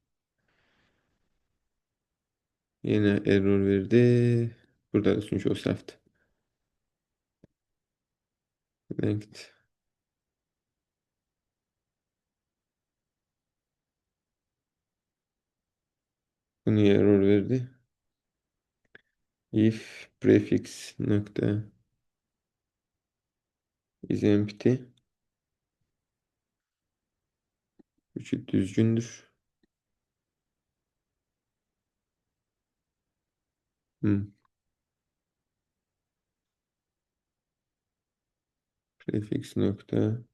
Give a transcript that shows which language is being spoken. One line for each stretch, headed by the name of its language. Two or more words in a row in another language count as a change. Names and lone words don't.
Azerbaijani: Yenə error verdi. Burada da çünki o səhvdir. Linked. Bu niyə error verdi?
English: If prefix nöqtə is empty.
Azerbaijani: Üçü düzgündür. Prefix nöqtə.